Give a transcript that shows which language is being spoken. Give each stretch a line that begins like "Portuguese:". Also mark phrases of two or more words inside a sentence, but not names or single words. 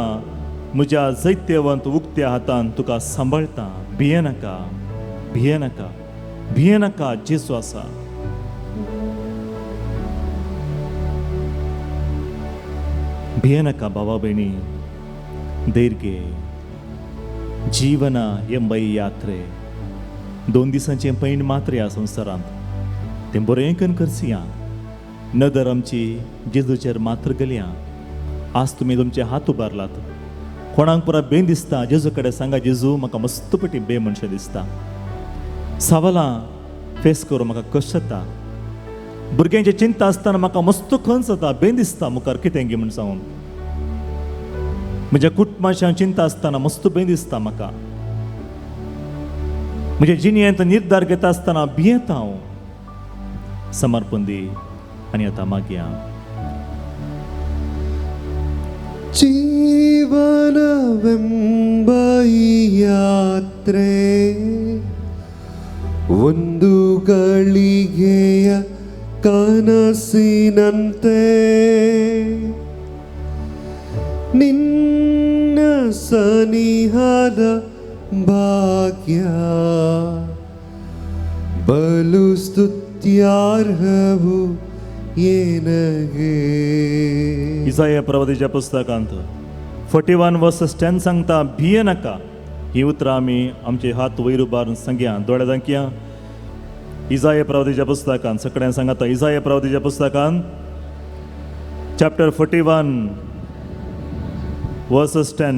Konkani: म्हज्या जैत्यवंत उक्त्या हातान तुका सांबाळटां. भियेनाका भियेनाका भियेनाका. जेजू आसा. भियेनाका भावा भयणी.
Kannada: ಧೈರ್ಯ ಜೀವನ ಎಂಬ ಈ ಯಾತ್ರೆ
Konkani: 2 दिसांचे पैण मात्र ह्या संवसारांत तें बरें करून करसिया नदर आमची जेजूचेर मात्र गेल्या आज तुमी तुमचे हात उबारलात कोणाक पुरा बे दिसता जेजू कडेन सांगा जेजू म्हाका मस्त पटी बे मनशें दिसता सवालां फेस करूं म्हाका कशें जाता भुरग्यांची चिंता आसतना म्हाका मस्त खंच जाता बे दिसता मुखार कितें गे म्हण सांगून म्हज्या कुटुंबाच्या चिंता आसतना मस्त बे दिसता म्हाका म्हज्या जिणेंत निर्धार घेता आसतना भियेता हांव समर्पण दी आनी आतां मागया
Kannada: ಜೀವನವೆಂಬ ಈ ಯಾತ್ರೆ ಒಂದು ಗಳಿಗೆಯ ಕನಸಿನಂತೆ ನಿನ್ನ ಸನಿಹದ ಭಾಗ್ಯ ಬಲು ಸ್ತುತ್ಯಾರ್ಹವು ಏನಗೆ
Konkani: इसाया प्रवादीच्या पुस्तकांत 41 वर्सेस 10 सांगता भिये नाका ही उतरां आमी आमचे हात वयर उबारून सांगया दोळे दांकया इसाया प्रवादीच्या पुस्तकांत सगळ्यांक सांगाता इसाया प्रवादीच्या पुस्तकांत
English: chapter 41 verses
Konkani: 10